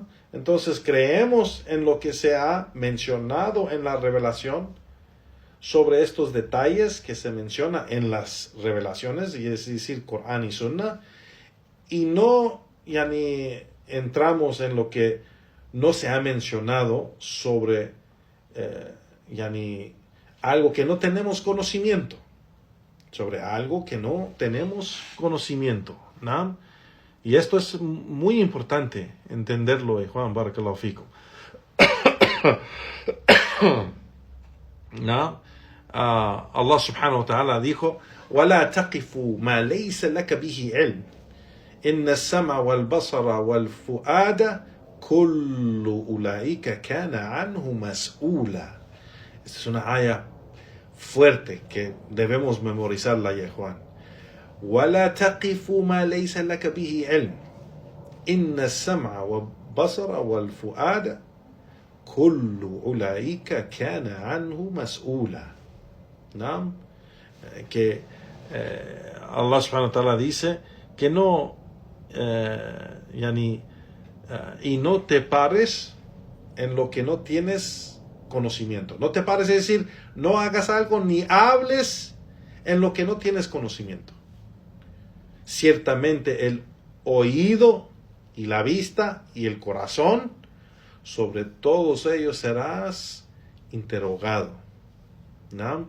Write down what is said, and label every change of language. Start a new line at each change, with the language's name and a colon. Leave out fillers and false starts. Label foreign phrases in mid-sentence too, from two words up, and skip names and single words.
Spanish: Entonces creemos en lo que se ha mencionado en la revelación sobre estos detalles que se menciona en las revelaciones, y es decir, Corán y Sunna, y no yani, entramos en lo que no se ha mencionado sobre yani, algo que no tenemos conocimiento. Sobre algo que no tenemos conocimiento, ¿no? Y esto es muy importante entenderlo, Juan,
Arabic: بارك الله فيكم.
Spanish: ¿No?
Arabic: الله سبحانه وتعالى dijo: وَلَا تَقِفُوا مَا لَيْسَ لَكَ بِهِ عِلْمٍ إِنَّ السَّمْعَ وَالْبَصَرَ وَالْفُؤَادَ كُلُّ أُولَئِكَ كَانَ عَنْهُ مَسْئُولًا.
Spanish: Esta es una aya fuerte que debemos memorizarla, ya Juan.
Arabic: وَلَا تَقِفُوا مَا لَيْسَ لَكَ بِهِ عِلْمٍ إِنَّ السَّمْعَ وَالْبَصَرَ وَالْفُؤَادَ كُلُّ أُولَئِكَ كَانَ عَنْهُ مَسْئُولًا.
Spanish: ¿No? Que
Arabic: الله سبحانه وتعالى
Spanish: dice que no y no te pares en lo que no tienes conocimiento. No te pares, es decir, no hagas algo ni hables en lo que no tienes conocimiento. Ciertamente el oído y la vista y el corazón, sobre todos ellos serás interrogado, ¿no?